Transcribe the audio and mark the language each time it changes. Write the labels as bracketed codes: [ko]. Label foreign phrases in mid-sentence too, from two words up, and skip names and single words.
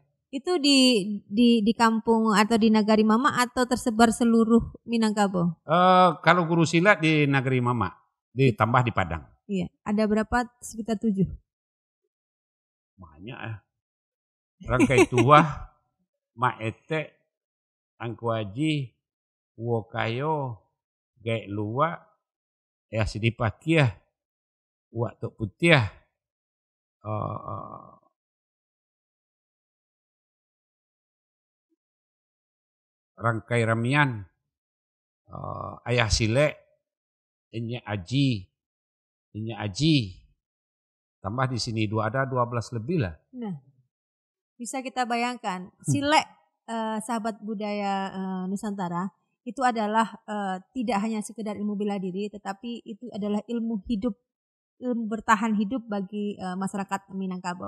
[id] Itu di kampung atau di nagari Mama atau tersebar seluruh Minangkabau? Kalau guru silat di nagari Mama, ditambah di Padang. Iya, ada berapa? Sekitar 7. Banyak ya. Rangkai tua, Mak Etek, Angku Haji, Wokayo, Gaek Luwak, Sidi Pakiah, Wak Tok Putiah, Rangkai Ramian, Ayah Silek, Inye Aji, tambah di sini ada 12 lebih lah. Nah, bisa kita bayangkan, Silek sahabat budaya Nusantara itu adalah tidak hanya sekedar ilmu bela diri, tetapi itu adalah ilmu hidup, ilmu bertahan hidup bagi masyarakat Minangkabau.